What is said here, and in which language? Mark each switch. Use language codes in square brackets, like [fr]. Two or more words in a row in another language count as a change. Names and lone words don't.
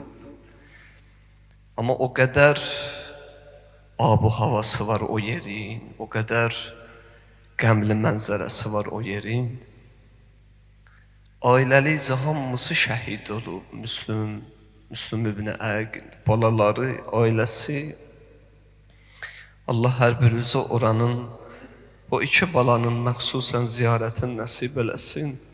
[az] ama o kadar abu havası var o yerin o kadar qəmli mənzərəsi var o yerin ailəlicə hamısı şəhid olub Müslüm ibn Əqil balaları ailəsi Allah hər birinizə oranın o iki balanın məxsusən ziyarətin nəsib eləsin